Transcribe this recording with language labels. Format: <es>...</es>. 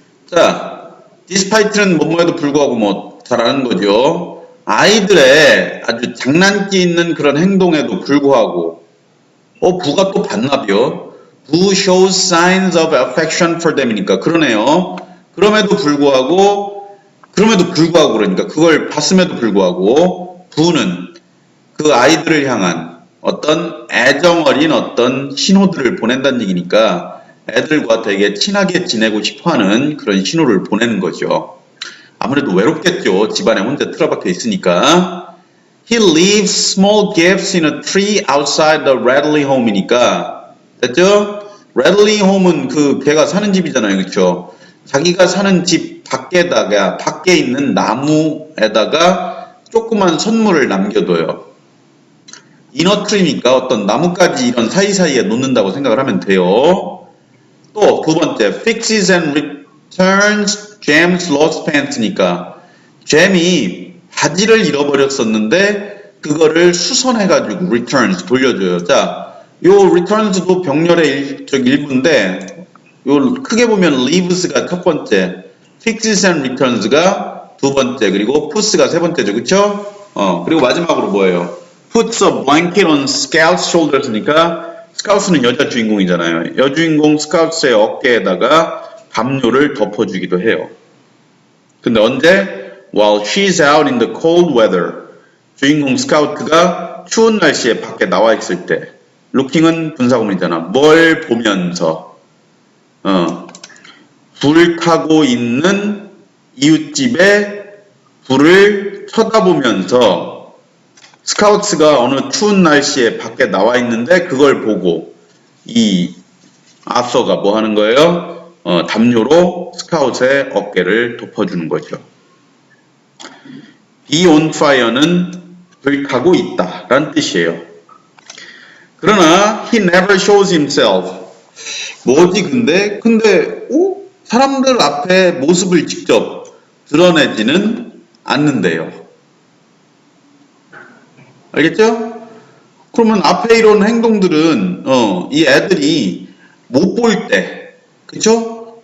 <ko>자, despite는 뭐뭐에도 불구하고 뭐 잘 아는 거죠. 아이들의 아주 장난기 있는 그런 행동에도 불구하고 부가 또 반납이요. 부 shows signs of affection for them 이니까 그러네요. 그럼에도 불구하고 그러니까 그걸 봤음에도 불구하고 부는 그 아이들을 향한 어떤 애정어린 어떤 신호들을 보낸다는 얘기니까 애들과 되게 친하게 지내고 싶어하는 그런 신호를 보내는 거죠. 아무래도 외롭겠죠. 집안에 혼자 틀어박혀 있으니까. He leaves small gifts in a tree outside the Radley home 이니까 됐죠? Radley home은 그 걔가 사는 집이잖아요. 그렇죠? 자기가 사는 집 밖에 있는 나무에다가 조그만 선물을 남겨둬요. 이너트리니까 어떤 나뭇가지 이런 사이사이에 놓는다고 생각을 하면 돼요. 또 두 번째, fixes and returns Jam's lost pants 니까 잼이 바지를 잃어버렸었는데 그거를 수선해가지고 returns 돌려줘요. 자, 요 returns도 병렬의 일부인데 요 크게 보면 leaves가 첫 번째, fixes and returns가 두 번째, 그리고 puts가 세 번째죠. 그쵸? 그리고 마지막으로 뭐예요? puts a blanket on Scout's shoulders 니까 스카우트는 여자 주인공이잖아요. 여주인공 스카우트의 어깨에다가 담요를 덮어주기도 해요. 근데 언제?</ko> <en>While she's out in the cold weather.</en> <ko>주인공 스카우트가 추운 날씨에 밖에 나와 있을 때. looking은 분사구문이잖아. 뭘 보면서. 불 타고 있는 이웃집에 불을 쳐다보면서 스카우트가 어느 추운 날씨에 밖에 나와 있는데 그걸 보고 이 아서가 뭐 하는 거예요? 담요로 스카웃의 어깨를 덮어주는 거죠. be on fire는 불 타고 있다 라는 뜻이에요. 그러나 he never shows himself. 뭐지 근데 사람들 앞에 모습을 직접 드러내지는 않는데요. 알겠죠? 그러면 앞에 이런 행동들은 이 애들이 못 볼 때, 그쵸?</ko>